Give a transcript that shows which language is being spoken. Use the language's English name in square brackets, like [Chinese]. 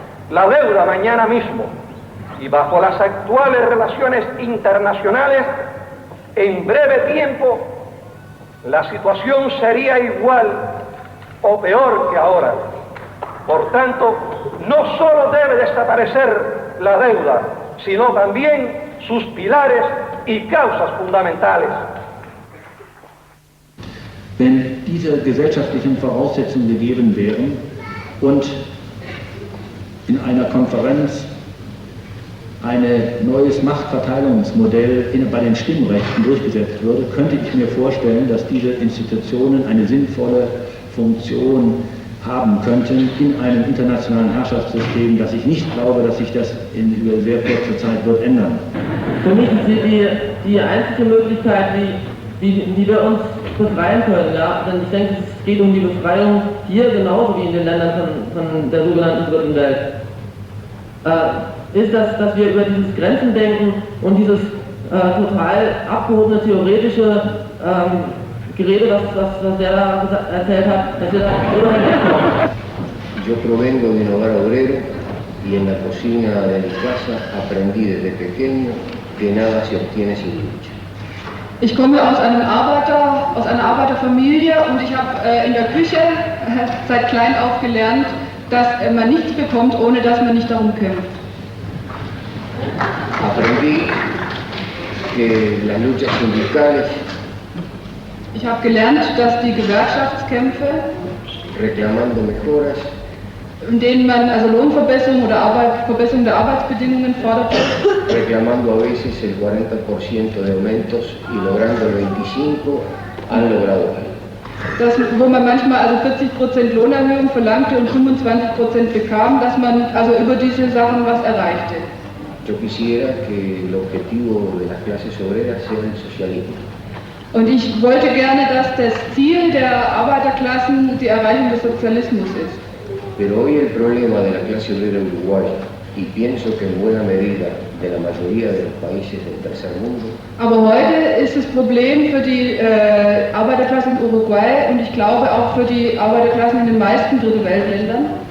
[Spanish] La deuda mañana mismo, y bajo las actuales relaciones internacionales, en breve tiempo la situación sería igual o peor que ahora. Por tanto, no solo debe desaparecer la deuda, sino también sus pilares y causas fundamentales. [German] Wenn diese gesellschaftlichen Voraussetzungen gegeben wären und in einer Konferenz ein neues Machtverteilungsmodell bei den Stimmrechten durchgesetzt würde, könnte ich mir vorstellen, dass diese Institutionen eine sinnvolle Funktion haben könnten in einem internationalen Herrschaftssystem, das ich nicht glaube, dass sich das über sehr kurze Zeit wird ändern. Für mich ist die einzige Möglichkeit, wie wir uns befreien können. Ja? Denn ich denke, es geht um die Befreiung hier genauso wie in den Ländern von der sogenannten dritten Welt. Ist das, dass wir über dieses Grenzendenken und dieses total abgehobene theoretische Gerede, was der da erzählt hat, dass wir da ohnehin herkommen. [Spanish] Yo provengo de un hogar obrero y en la cocina de mi casa aprendí desde pequeño que nada se obtiene sin lucha. [German] Ich komme aus einer Arbeiterfamilie und ich habe in der Küche seit klein auf gelernt, dass man nichts bekommt, ohne dass man nicht darum kämpft. [Spanish] Aprendí que las luchas sindicales, [German] ich habe gelernt, dass die Gewerkschaftskämpfe, [Spanish] reclamando mejoras, [German] in denen man also Lohnverbesserung oder Verbesserung der Arbeitsbedingungen fordert, [Spanish] reclamando a veces el 40% de aumentos y logrando el 25%, han logrado algo. [German] Wo man manchmal also 40% Lohnerhöhung verlangte und 25% bekam, dass man also über diese Sachen was erreichte. [Spanish] Yo quisiera que el objetivo de las clases obreras sea el socialismo. [German] Und ich wollte gerne, dass das Ziel der Arbeiterklassen die Erreichung des Sozialismus ist. [Spanish] Pero hoy el problema de la clase obrera uruguaya, y pienso que en buena medida de la mayoría de los países del tercer mundo, [German] aber heute ist das Problem für die Arbeiterklasse in Uruguay und ich glaube auch für die Arbeiterklassen in den meisten Dritte-Welt-Ländern,